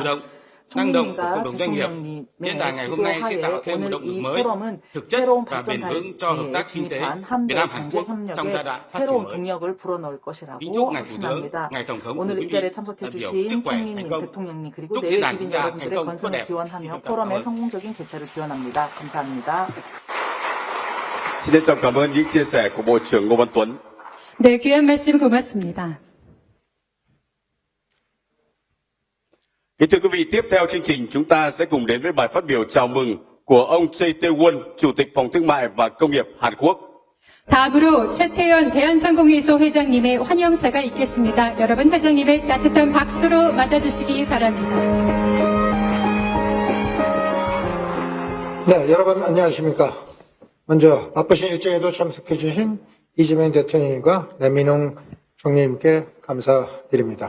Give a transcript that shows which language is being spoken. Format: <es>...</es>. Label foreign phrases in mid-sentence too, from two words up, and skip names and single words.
<ko>총리님과 대통령님의 주도하에 오늘 이 포럼은 새로운 발전 단계에 진입한 한배 경제협력에 새로운 동력을 불어넣을 것이라고 확신합니다. 오늘 이 자리에 참석해 주신 총리님, 대통령님 그리고 내외 기빈 여러분들의 건승을 기원하며 포럼의 성공적인 개최를 기원합니다. 감사합니다.</ko> <vi>Xin trân trọng cảm ơn những chia sẻ của Bộ trưởng Ngô Văn Tuấn.</vi> <ko>네, 귀한 말씀 고맙습니다.</ko> <vi>Kính thưa quý vị, tiếp theo chương trình chúng ta sẽ cùng đến với bài phát biểu chào mừng của ông Choi Tae-won, Chủ tịch Phòng Thương mại và Công nghiệp Hàn Quốc.</vi> <ko>다음으로 최태현 대한상공회소 회장님의 환영사가 있겠습니다. 여러분 회장님을 따뜻한 박수로 맞아주시기 바랍니다. 네, 여러분 안녕하십니까? 먼저 바쁘신 일정에도 참석해 주신 이재명 대통령님과 레민흥 총리님께 감사드립니다.</ko>